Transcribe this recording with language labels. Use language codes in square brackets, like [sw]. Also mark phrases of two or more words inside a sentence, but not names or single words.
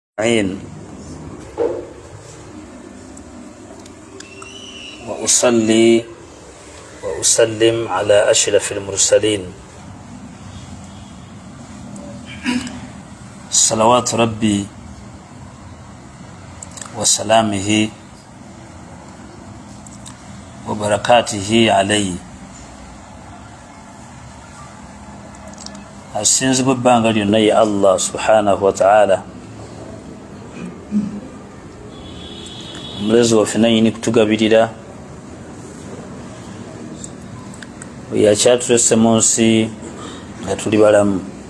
[ar] وأصلي وأسلم على أشرف المرسلين صلوات ربي وسلامه وبركاته عليه [lg] asinzi bw'ebbanga lyonna ye Allah [ar] سبحانه وتعالى [lg] omulezi waffe nanyini kutugabirira bwe yakyatulese mu nsi nga tuli balamu.